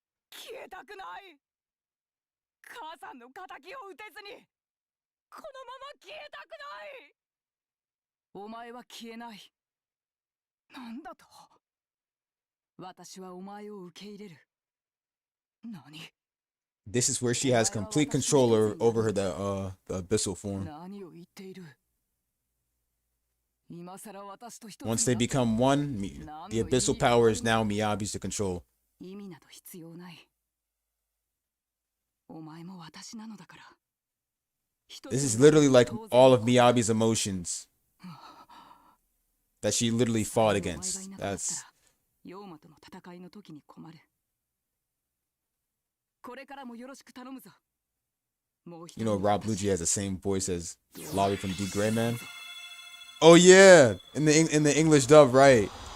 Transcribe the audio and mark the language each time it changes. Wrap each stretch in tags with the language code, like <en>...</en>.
<ja>消えたくない。母さんの仇を討てずにこのまま消えたくない。お前は消えない。なんだと。私はお前を受け入れる。何。</ja> <en>This is where she has complete control over her the abyssal form.</en> <ja>何を言っている。今さら私と一つ</ja> <en>Once they become one, the abyssal power is now Miyabi's to control.</en> <ja>意味など必要ない。お前も私なのだから。</ja> <en>This is literally like all of Miyabi's emotions that she literally fought against. That's</en> <ja>ヨーマとの戦いの時に困る。これからもよろしく頼むぞ。</ja> <en>you know Rob Luigi has the same voice as Lobby from D Gray Man. Oh yeah, in the English dub, right?</en>